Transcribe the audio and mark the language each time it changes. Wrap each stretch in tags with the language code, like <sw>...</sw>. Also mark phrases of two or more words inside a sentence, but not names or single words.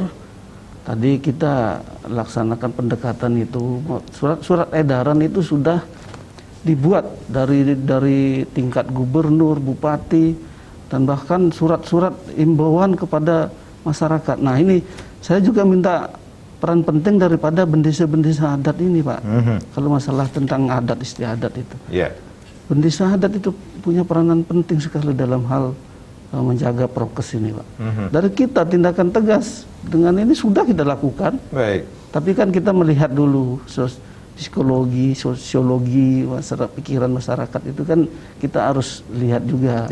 <id>Tadi kita laksanakan pendekatan itu, surat edaran itu sudah dibuat dari tingkat gubernur, bupati, dan bahkan surat-surat imbauan kepada masyarakat. Nah ini saya juga minta peran penting daripada bendesa-bendesa adat ini, Pak. Kalau masalah tentang adat istiadat itu, bendesa adat itu punya peranan penting sekali dalam hal menjaga prokes ini, Pak. Dari kita tindakan tegas dengan ini sudah kita lakukan. Tapi kan kita melihat dulu psikologi, sosiologi, pikiran masyarakat itu kan kita harus lihat juga.</id>